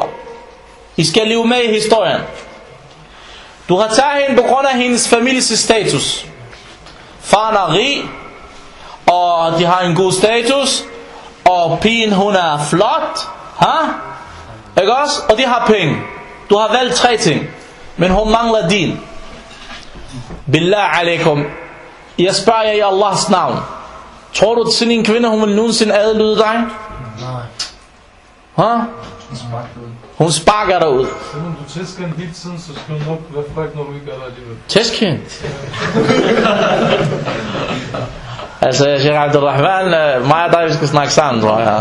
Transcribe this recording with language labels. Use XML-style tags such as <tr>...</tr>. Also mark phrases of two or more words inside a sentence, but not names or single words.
<da>I skal leve med i historien. Du har taget hende på grund af hendes families status. Faren er rig, og de har en god status, og pigen hun er flot, ikke også? Og de har penge. Du har valgt 3 ting, men hun mangler din.</da> <ar>بالله عليكم,</ar> <da>jeg spørger jer i Allahs navn, tror du at sådan en kvinde hun vil nogensinde adlyde dig? Nej. Hun sparker dig ud. Så når du tæsker hende hele tiden, så skal du nok være fræk, når du ikke er der alligevel. Tæsk hende? Altså, Sheikh Abdurrahman, mig og dig, vi skal snakke sammen, tror jeg.</da>